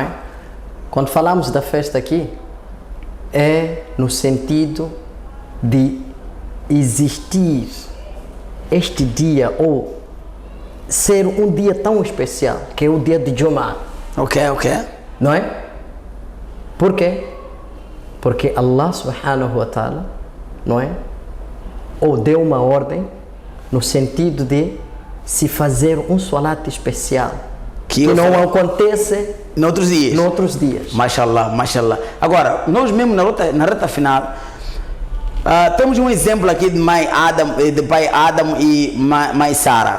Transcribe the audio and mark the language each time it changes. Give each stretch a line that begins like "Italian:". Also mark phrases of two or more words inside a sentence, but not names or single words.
Portuguese: Quando falamos da festa aqui, é no sentido de existir este dia ou ser um dia tão especial, que é o dia de Jum'ah. Ok. Não é? Por quê? Porque
Arabic: الله سبحانه وتعالى,
Portuguese: não é? Ou deu uma ordem no sentido de se fazer um salat especial que não acontece noutros dias. Mashallah. Agora, nós mesmo na reta final, temos um exemplo aqui de pai Adam e mãe Sara.